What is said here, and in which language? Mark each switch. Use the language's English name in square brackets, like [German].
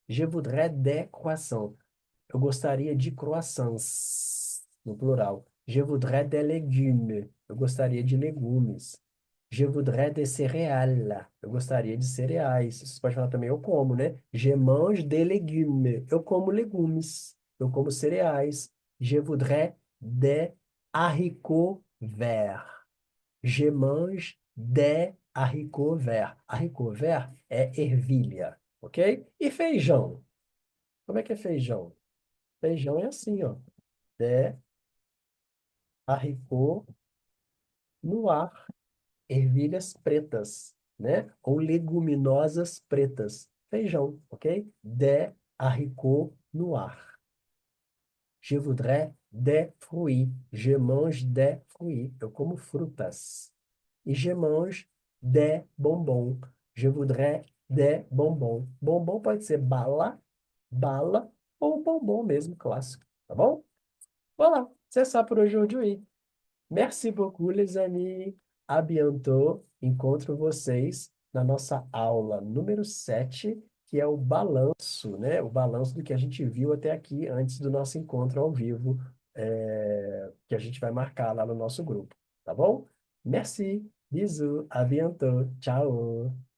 [French] Je voudrais des croissants. [Portuguese] Eu gostaria de croissants, no plural. [French] Je voudrais des légumes. [Portuguese] Eu gostaria de legumes. [French] Je voudrais des céréales. [Portuguese] Eu gostaria de cereais. Você pode falar também, eu como, né? [French] Je mange des légumes. [Portuguese] Eu como legumes. Eu como cereais. [French] Je voudrais des haricots verts. Je mange des haricots verts. [Portuguese] Haricots verts é ervilha, ok? E feijão? Como é que é feijão? Feijão é assim, ó. [French] Des haricots noirs. [Portuguese] Ervilhas pretas, né? Ou leguminosas pretas. Feijão, ok? [French] Des haricots noirs. Je voudrais des fruits. Je mange des fruits. [Portuguese] Eu como frutas. [French] E je mange des bonbons. Je voudrais des bonbons. [Portuguese] Bombom pode ser bala, bala ou bombom mesmo, clássico, tá bom? [French] Voilà, c'est ça por aujourd'hui. Merci beaucoup, les amis. À bientôt. [Portuguese] Encontro vocês na nossa aula número 7, que é o balanço, né? O balanço do que a gente viu até aqui antes do nosso encontro ao vivo, que a gente vai marcar lá no nosso grupo, tá bom? [French] Merci, bisous, à bientôt, [Portuguese] tchau.